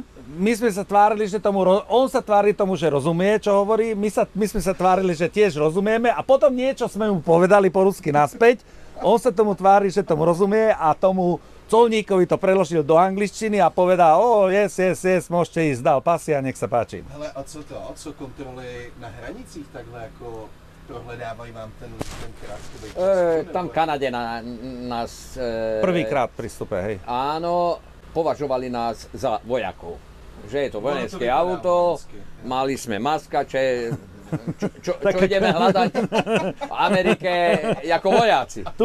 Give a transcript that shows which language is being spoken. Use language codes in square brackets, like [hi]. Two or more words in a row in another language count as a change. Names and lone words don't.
[sk] My sme sa tvárili, že on sa tvári tomu, že rozumie, čo hovorí. My sme sa tvárili, že tiež rozumieme a potom niečo sme mu povedali po rusky naspäť. On sa tomu tvári, že tomu rozumie a tomu colníkovi to preložil do angličtiny a povedal, yes, môžete ísť, dal pasy a nech sa páči. [cs] Hele, a co kontroly na hranicích takhle jako prohledávají vám ten krátkový čas? [sk] Tam v Kanade nás... Prvýkrát pri vstupe, hej. Áno, považovali nás za vojakov. Že je to vojenské auto, mali sme maskače, čo ideme hľadať v Amerike ako vojaci.